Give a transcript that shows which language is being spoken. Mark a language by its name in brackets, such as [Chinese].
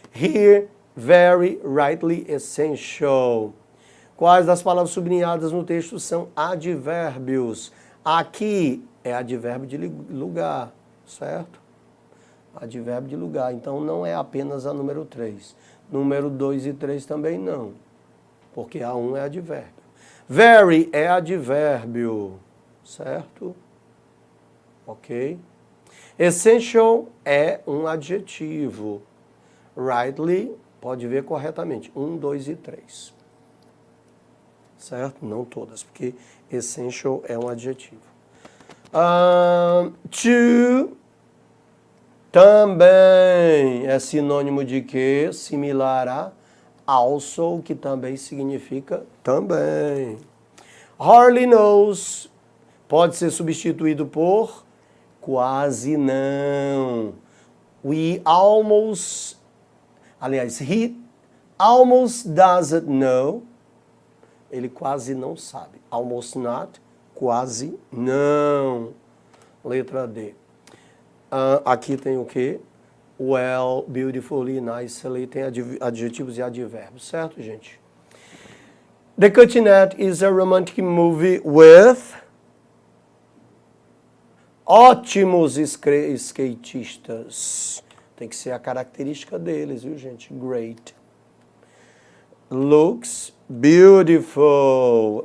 [English] Here, very, rightly, essential. [Portuguese] Quais das palavras sublinhadas no texto são advérbios? Aqui é advérbio de lugar, certo? Advérbio de lugar. Então, não é apenas a número 3. Número 2 e 3 também não, porque a 1 é advérbio. Very é advérbio, certo? Ok? Essential é um adjetivo. Rightly, pode ver corretamente. 1, 2 e 3. Certo? Não todas, porque essential é um adjetivo. To também é sinônimo de quê? Similar a also, que também significa também. [English] Hardly knows [Portuguese] pode ser substituído por quase não. [English] We almost, [Portuguese] aliás, [English] he almost doesn't know. [Portuguese] Ele quase não sabe. [English] Almost not, [Portuguese] quase não. Letra D. Aqui tem o quê? [English] Well, beautifully, nicely. [Portuguese] Tem adjetivos e advérbios, certo, gente? [English] The Cutting-Edge is a romantic movie with [Portuguese] ótimos skatistas. Tem que ser a característica deles, viu, gente? Great. [English] Looks beautiful.